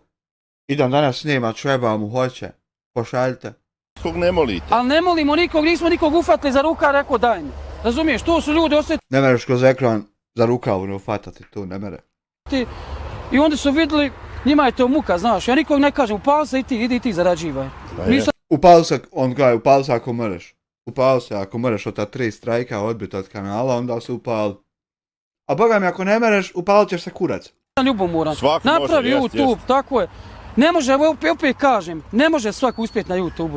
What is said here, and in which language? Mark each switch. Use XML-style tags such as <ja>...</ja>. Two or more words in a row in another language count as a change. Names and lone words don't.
<bs>Idem danas snimat, treba mu hoće. Pošaljite. Nikog ne molite. Ali ne molimo nikog, nismo nikog ufatili za ruka, rekao daj mi. Razumiješ, to su ljudi osjetili. Ne mereš kroz ekran za rukavu ne ufatati tu, ne mere. I onda su vidjeli, njima je to muka, znaš, ja nikog ne kažem, upali se i ti, idi ti zarađivaj. Upali se, on kaže, upali se ako mereš. Upali se ako mereš od ta 3 strajka odbiti od kanala, onda se upali. A boga mi, ako ne mereš, upalit ćeš se kurac. Ljubomoran, napravi YouTube, tako je. Ne može, opet kažem, ne može svak uspjeti na YouTube-u.</bs>